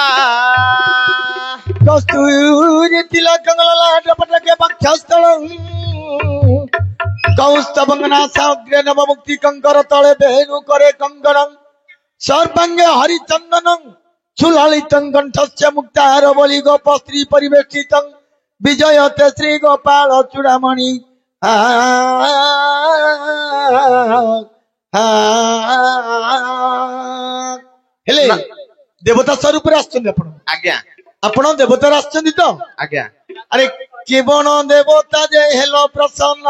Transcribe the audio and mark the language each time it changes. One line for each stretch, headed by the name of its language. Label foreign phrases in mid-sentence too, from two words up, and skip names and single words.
Sanskrit: कस्तूरी तिलकंगललाटपटके वक्षस्थलं कौस्तभंगना साग्रे नव मुक्ति कंकर तले बेनु करे कंकणं सर्वांगे हरिचंदनं सुललितं कंठस्य मुक्तार बलि गोप स्त्री परिवेष्टितं विजयते श्री गोपाल चूड़ामणि।
Odia: ହେଲେ ଦେବତା ସ୍ୱରୂପ ଆଛନ ଆପଣ आज्ञा ଆପଣ ଦେବତା ଆଛନ ତୋ आज्ञा। ଅରେ କେଉଣ ଦେବତା ଯେ ହେଲୋ ପ୍ରସନ୍ନ।